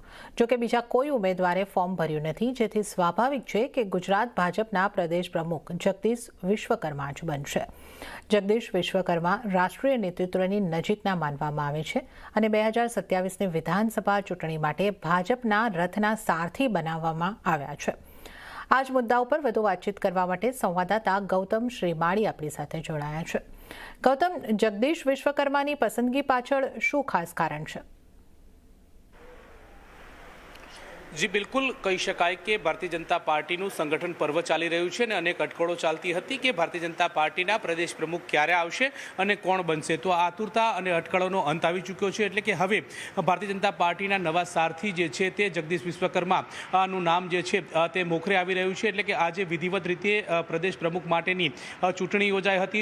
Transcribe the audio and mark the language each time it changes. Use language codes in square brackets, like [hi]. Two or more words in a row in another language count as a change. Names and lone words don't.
[gu] જો કે બીજા કોઈ ઉમેદવારે ફોર્મ ભર્યું નથી, જેથી સ્વાભાવિક છે કે ગુજરાત ભાજપના પ્રદેશ પ્રમુખ જગદીશ વિશ્વકર્મા જ બનશે। જગદીશ વિશ્વકર્મા રાષ્ટ્રીય નેતૃત્વની નજીકના માનવામાં આવે છે અને 2027ની વિધાનસભા ચૂંટણી માટે ભાજપના રથના સારથી બનાવવામાં આવ્યા છે। આજ મુદ્દા પર વધુ વાતચીત કરવા માટે સંવાદદાता ગૌતમ શ્રીમાળી આપણી સાથે જોડાયા છે। ગૌતમ, જગદીશ વિશ્વકર્માની પસંદગી પાછળ શું ખાસ કારણ છે? જી બિલકુલ કહી શકાય કે ભારતીય જનતા પાર્ટીનું સંગઠન પર્વ ચાલી રહ્યું છે અને અનેક અટકળો ચાલતી હતી કે ભારતીય જનતા પાર્ટીના પ્રદેશ પ્રમુખ ક્યારે આવશે અને કોણ બનશે। તો આતુરતા અને અટકળોનો અંત આવી ચૂક્યો છે, એટલે કે હવે ભારતીય જનતા પાર્ટીના નવા સારથી જે છે તે જગદીશ વિશ્વકર્માનું નામ જે છે તે મોખરે આવી રહ્યું છે। એટલે કે આજે વિધિવત રીતે પ્રદેશ પ્રમુખ માટેની ચૂંટણી યોજાઈ હતી।